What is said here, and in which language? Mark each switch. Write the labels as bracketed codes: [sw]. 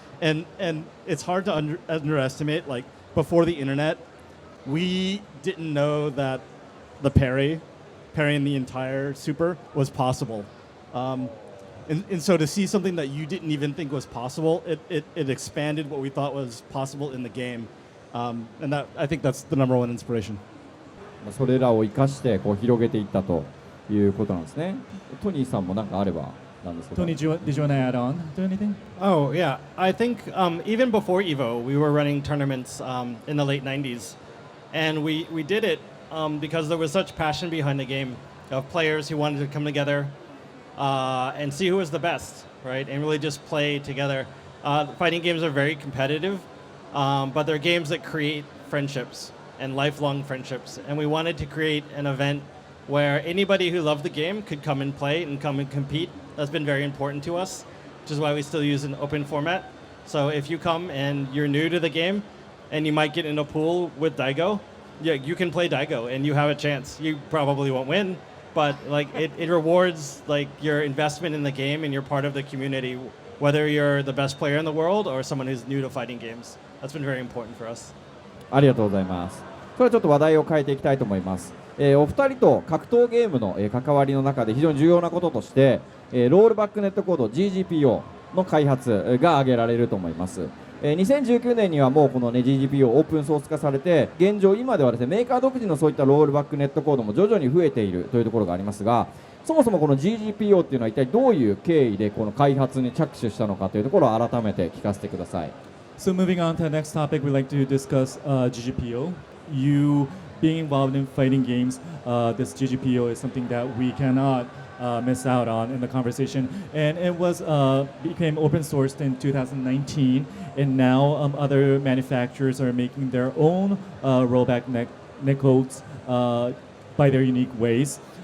[en] And it's hard to underestimate, before the internet, we didn't know that the parrying the entire super was possible. And so to see something that you didn't even think was possible, it expanded what we thought was possible in the game. And I think that's the number one inspiration. [ja] それらを生かして広げていったということなんですね。トニーさんも何かあればなんですけど。 [en] Tony, did you want to add on to anything? Oh, yeah. I think even before EVO, we were running tournaments in the late 90s. And we did it because there was such passion behind the game of players who wanted to come together and see who was the best, right? And really just play together. Fighting games are very competitive, but they're games that create friendships and lifelong friendships. And we wanted to create an event where anybody who loved the game could come and play and come and compete. That's been very important to us, which is why we still use an open format. So if you come and you're new to the game and you might get in a pool with Daigo, yeah, you can play Daigo and you have a chance. You probably won't win, but it rewards your investment in the game and you're part of the community, whether you're the best player in the world or someone who's new to fighting games. That's been very important for us. [ja] ありがとうございます。それはちょっと話題を変えていきたいと思います。お二人と格闘ゲームの関わりの中で非常に重要なこととしてロールバックネットコード GGPO の開発が挙げられると思います。 2019年にはもうこの、ね、GGPO オープンソース化されて、現状今ではですねメーカー独自のそういったロールバックネットコードも徐々に増えているというところがありますが、そもそもこの GGPO っていうのは一体どういう経緯でこの開発に着手したのかというところを改めて聞かせてください。 [en] So moving on to the next topic, we'd like to discuss GGPO. You being involved in fighting games, this GGPO is something that we cannot miss out on in the conversation, and it was became open sourced in 2019, and now other manufacturers are making their own rollback netcodes by their unique ways.